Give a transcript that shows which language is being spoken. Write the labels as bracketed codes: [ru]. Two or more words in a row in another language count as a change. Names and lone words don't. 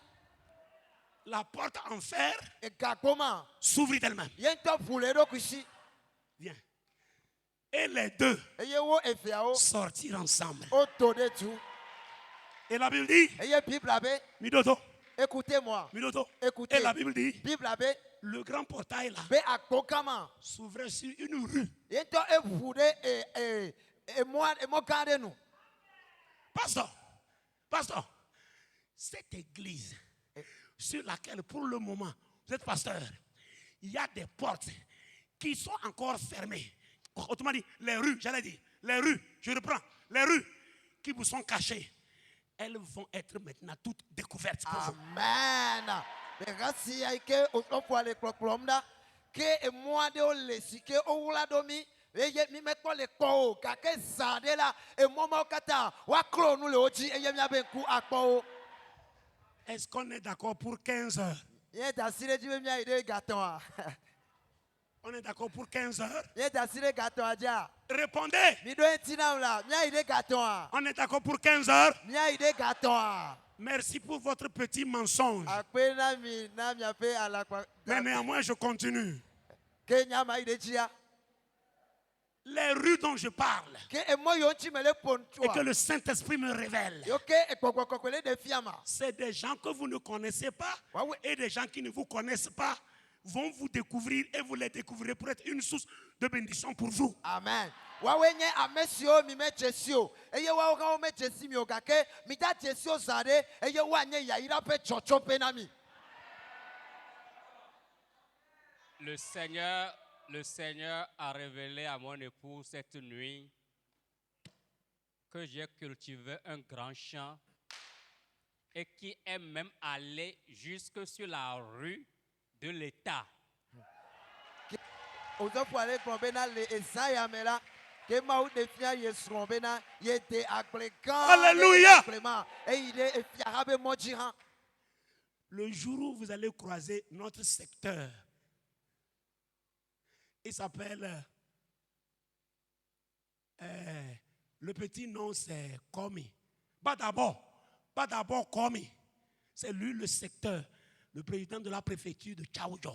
[fr] La porte en fer [ee] Gagbo ma, [fr] s'ouvrit d'elle-même. [ee] ye ŋutɔ ʋu le eɖokui si. [fr] Viens. Et les deux [ee] Eye wo eveawo [fr] sortirent ensemble. [ee] wodo ɖe tu. [fr] Et la Bible dit, [ee] Eye Biblia be, Midodo, [fr] écoutez-moi, [ee] Midodo. [fr] écoutez. Et la Bible dit, [ee] Biblia be, [fr] le grand portail là [ee] be agbo gã ma, [fr] s'ouvrait sur une rue. [ee] ye ŋutɔ eʋu ɖe emɔ gã aɖe nu. [fr] Pasteur, cette église sur laquelle pour le moment vous êtes pasteur, il y a des portes qui sont encore fermées. Autrement dit, les rues, j'allais dire, les rues, je reprends, les rues qui vous sont cachées, elles vont être maintenant toutes découvertes pour vous. Amen. [ee] Ɖeka sia yi ke woƒoa le kplɔkplɔm ɖa, ke emɔ aɖewo le si ke wowla ɖo mi, eye mi mekpɔ le kpɔ o, gake zã ɖe la, emɔ mawo katã woaklɔ nu le wo dzi eye miabe ŋku akpɔ wo. [fr] Est-ce qu'on est d'accord pour 15 heures? [ee] Ye da asi ɖe dzi be miayi ɖe gatɔa. [fr] On est d'accord pour 15 heures? [ee] Ye da asi ɖe gatɔa dzia. [fr] Répondez. [ee] Mi ɖo ŋuti nam la, miayi ɖe gatɔa. [fr] On est d'accord pour 15 heures? [ee] Miayi ɖe gatɔa. [fr] Merci pour votre petit mensonge. [ee] Akpe na miaƒe alakpa. [fr] Mais néanmoins, je continue. [ee] Ke nyama yi ɖe dzia. [fr] Les rues dont je parle [ee] Ke emɔ yiwo ŋuti me le ƒo [fr] et que [ee] ŋutua. [fr] le Saint-Esprit me révèle, [ee] Yo ke gbɔgbɔ kɔkɔe le ɖe fia ma. [fr] c'est des gens que vous ne connaissez pas Ouais, ouais. et des gens qui ne vous connaissent pas vont vous découvrir et vous les découvrirez pour être une source de bénédiction pour vous. Amen. [ee] Wawe nye ame siwo mi me dze si o. Eye wawo hã wo me dze si mi o gake mi da dze si o zã ɖe eye woanye yayira ƒe dzɔdzɔƒe na mi. [fr] Le Seigneur a révélé à mon époux cette nuit que j'ai cultivé un grand champ et qui est même allé jusque sur la rue de l'État. [ee] Ozɔƒo ale gblɔ bena le ezã ya me la, ke Mawu ɖe fia ye srɔ̃ bena ye de agble gã [fr] Alléluia. [ee] agble ma eyi ɖe efiaha be mɔ dzi hã. [fr] Le jour où vous allez croiser notre secteur, il s'appelle, le petit nom c'est Komi. Pas d'abord Komi. C'est lui le secteur, le président de la préfecture de Tchaoudjon.